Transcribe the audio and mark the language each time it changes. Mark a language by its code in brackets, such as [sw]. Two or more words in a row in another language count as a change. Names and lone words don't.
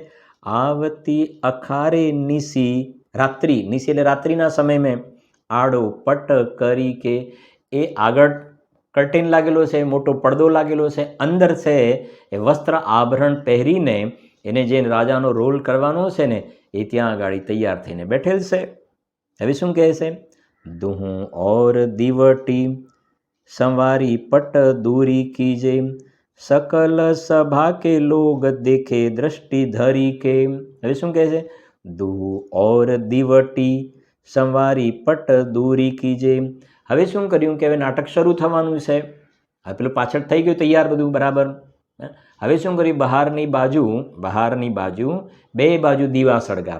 [gu] આવતી અખારે નિસી, રાત્રિ, નિસી એટલે રાત્રિના સમયમાં, આડો પટ કરી કે, એ આગળ કર્ટેન લાગેલો છે, મોટો પડદો લાગેલો છે, અંદર છે એ વસ્ત્ર આભરણ પહેરીને એને જે રાજાનો રોલ કરવાનો છે ને, એ ત્યાં આગળ તૈયાર થઈને બેઠેલ છે. હવે શું કહે છે? [bra] दुहुं ओर दीवटी संवारी पट दूरी कीजे, सकल सभा के लोग देखे दृष्टि धरी के. [gu] હવે શું કહે છે? [bra] दु ओर दीवटी संवारी पट दूरी कीजे. [gu] હવે શું કર્યું કે હવે નાટક શરૂ થવાનું છે. હવે પેલું પાછળ થઈ ગયું તૈયાર બધું બરાબર. હવે શું કર્યું? બહારની બાજુ બે બાજુ દીવા સળગાવે.